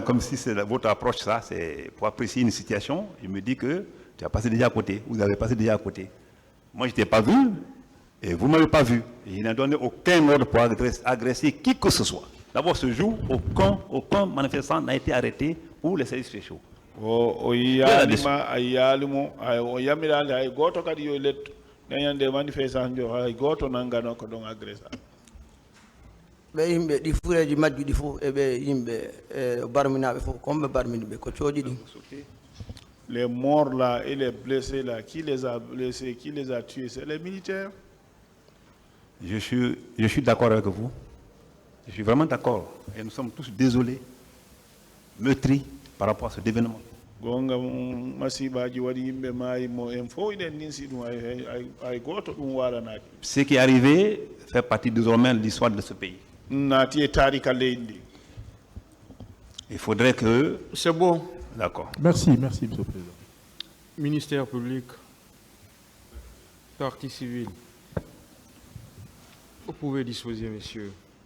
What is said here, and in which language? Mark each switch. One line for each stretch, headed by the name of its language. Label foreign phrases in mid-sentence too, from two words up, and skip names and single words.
French: Comme si c'est votre approche, ça, c'est pour apprécier une situation. Je me dis que tu as passé déjà à côté, vous avez passé déjà à côté. Moi, je ne t'ai pas vu et vous ne m'avez pas vu. Et je n'ai donné aucun ordre pour agresser qui que ce soit. D'abord, ce jour, aucun manifestant n'a été arrêté pour les services spéciaux.
Fula: o yaalima a yaalimo o yamirande hay goto kadi yo letto dañande manifestation jo hay goto nangano ko ɗon agressa ɓe yimɓe ɗi fuureji majjuɗi fof eɓe yimɓe barminaɓe fof comme ɓe barmini ɓe ko cooji ɗin.
French: Les morts là et les blessés là, qui les a blessés, qui les a tués, c'est les militaires. Je suis d'accord avec vous. Je suis vraiment d'accord. Et nous sommes tous désolés, meurtris par rapport à cet événement.
Fula: Gonga masibaji wadi yimɓe maayi mo en fof iɗen ninsi ɗum hay goto ɗum waranaki.
French: Ce qui est arrivé fait partie désormais de l'histoire de ce pays.
Fula: Naati e tarika leydi ndi.
French: Il faudrait que... C'est bon. D'accord. Merci, merci, Monsieur le Président. Ministère public, partie civile. Vous pouvez disposer, messieurs.